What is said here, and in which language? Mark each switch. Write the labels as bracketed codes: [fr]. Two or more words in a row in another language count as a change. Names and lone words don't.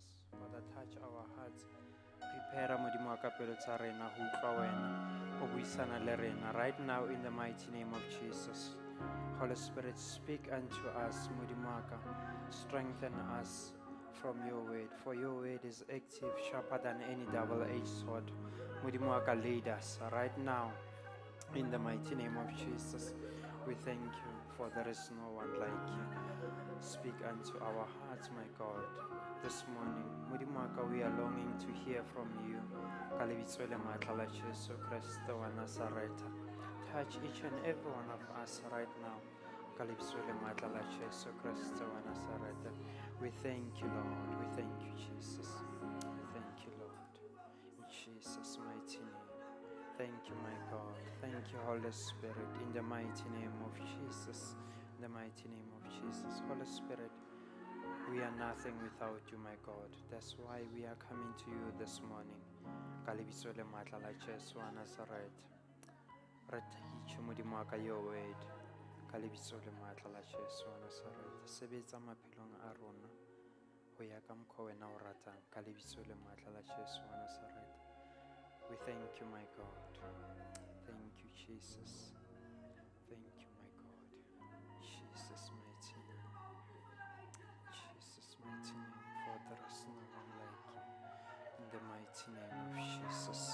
[en] Father, touch our hearts. [st] Prepare Modimaka pelo tsa rena ho utlwa wena, ho buisana le rena. [en] Right now in the mighty name of Jesus. Holy Spirit, speak unto us, Modimaka. Strengthen us. from your word, for your word is active, sharper than any double-edged sword. [st] Modimo wa ka, [en] lead us right now in the mighty name of Jesus. We thank you, for there is no one like you. Speak unto our hearts, my God, this morning. [st] Modimo wa ka, [en] we are longing to hear from you. [st] Ka lebitso le matla la Jesu Kriste wa Nazareth. [en] Touch each and every one of us right now. [st] Ka lebitso le matla la Jesu Kriste wa Nazareth. [en] We thank you, Lord. We thank you, Jesus. We thank you, Lord. In Jesus' mighty name. Thank you, my God. Thank you, Holy Spirit. In the mighty name of Jesus. In the mighty name of Jesus. Holy Spirit, we are nothing without you, my God. That's why we are coming to you this morning. [st] Ka lebitso le matla la Jesu wa Nazareth. Re teach Modimo wa ka [en] your word. [st] Ka lebitso le matla la Jesu wa Nazareth. Sebetsa maphelong a rona ho ya ka mokgwa wena o ratang. Ka lebitso le matla la Jesu wa Nazareth. [en] We thank you, my God. Thank you, Jesus. Thank you, my God. Jesus' mighty name. Jesus' mighty name. For there is no one like you. In the mighty name of Jesus.